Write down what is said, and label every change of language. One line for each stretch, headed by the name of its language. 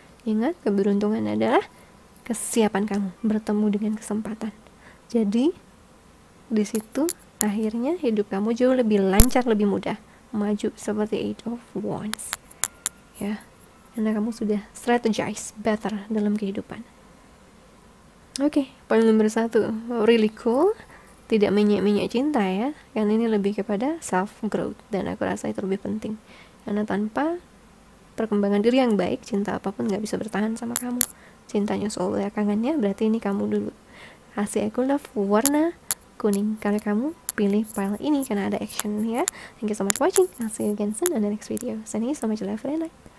Indonesian: Ingat, keberuntungan adalah kesiapan kamu bertemu dengan kesempatan. Jadi, di situ akhirnya hidup kamu jauh lebih lancar, lebih mudah maju seperti 8 of Wands. Ya, karena kamu sudah
English: strategize better
Indonesian: dalam kehidupan. Oke, poin nomor 1,
English: really cool.
Indonesian: Tidak minyak-minyak cinta ya, karena ini lebih kepada self growth, dan aku rasa itu lebih penting. Karena tanpa perkembangan diri yang baik, cinta apapun gak bisa bertahan sama kamu. Cintanya soal belakangannya, berarti ini kamu dulu. Kasih aku love warna kuning, kalau kamu pilih file ini karena ada action ya.
English: Thank you so much for watching. I'll see you again soon on the next video. Sending you so much love and light.